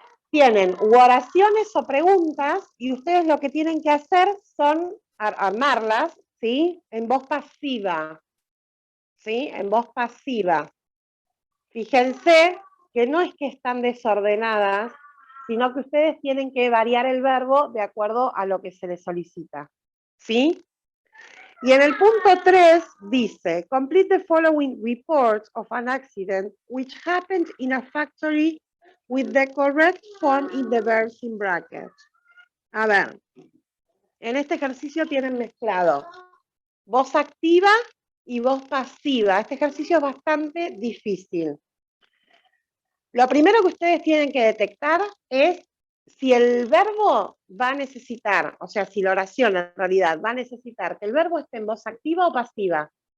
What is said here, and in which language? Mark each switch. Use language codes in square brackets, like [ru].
[es] Tienen oraciones o preguntas y ustedes lo que tienen que hacer son armarlas, ¿sí? En voz pasiva, ¿sí? En voz pasiva. Fíjense que no es que están desordenadas, sino que ustedes tienen que variar el verbo de acuerdo a lo que se les solicita, ¿sí? Y en el punto 3 dice, [en] complete the following reports of an accident which happened in a factory with the correct form in the verbs in bracket. [es] A ver, en este ejercicio tienen mezclado voz activa y voz pasiva. Este ejercicio es bastante difícil. Lo primero que ustedes tienen que detectar es si el verbo va a necesitar, o sea, si la oración en realidad va a necesitar que el verbo esté en voz activa o pasiva.